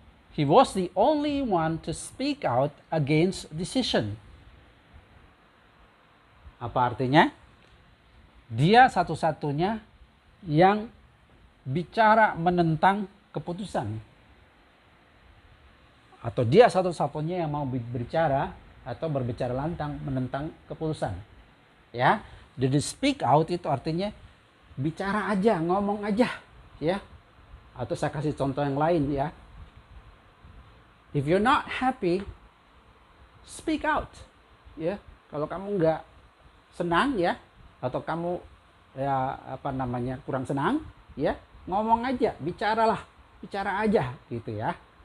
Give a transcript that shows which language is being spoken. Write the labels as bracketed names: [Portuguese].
[English] He was the only one to speak out against decision. [Indonesian] Apa artinya? Dia satu-satunya yang bicara menentang keputusan. Atau dia satu-satunya yang mau berbicara atau berbicara lantang menentang keputusan. Ya, jadi speak out itu artinya bicara aja, ngomong aja, ya. Atau saya kasih contoh yang lain ya. [English] If you're not happy, speak out. [Indonesian] Ya, kalau kamu nggak senang ya, atau kamu ya kurang senang, ya ngomong aja, bicaralah, bicara aja gitu ya.